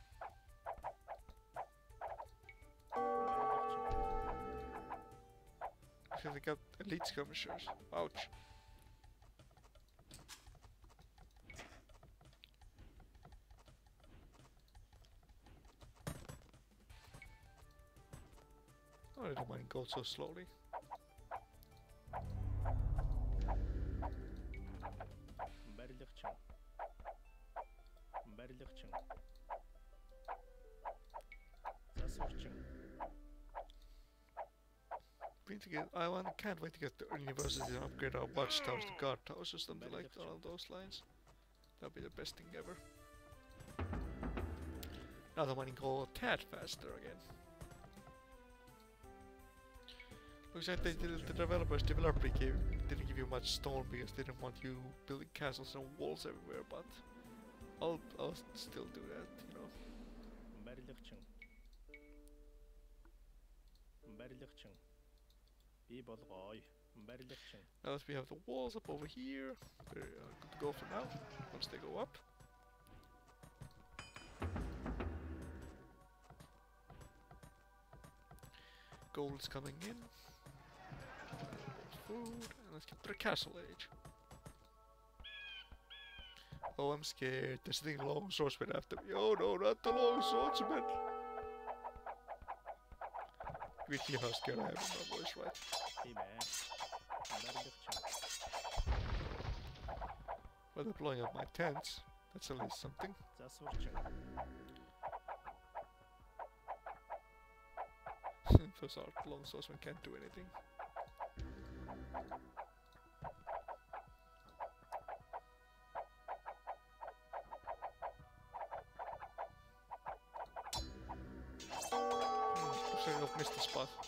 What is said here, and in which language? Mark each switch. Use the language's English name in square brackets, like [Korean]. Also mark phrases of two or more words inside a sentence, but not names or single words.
[English] Because they got elite skirmishers. Ouch. Oh, I don't mind gold so slowly. [Mongolian] Барилгачин. Барилгачин. Засварчин. [English] We need to get. Can't wait to get the university and upgrade our watchtowers to guard towers or something like along those lines. That'd be the best thing ever. Now the mining go a tad faster again. Looks like the developers didn't give you much stone because they didn't want you building castles and walls everywhere, but I'll still do that, you know. [Mongolian] Барилгачин. Барилгачин. Би болгоё. Барилгачин. [English] Now that we have the walls up over here, we're good to go for now, once they go up. Gold's coming in. Food, and let's get to the castle age. Oh, I'm scared. There's the long swordsman after me. Oh no, not the long swordsman! You can hear how scared I am in my voice, right? [Mongolian] Тийм ээ. Барилгачин. [English] Well, they're blowing up my tents. That's at least something. [Mongolian] Засварчин. [English] Those our long swordsmen can't do anything. Looks like I've missed the spot.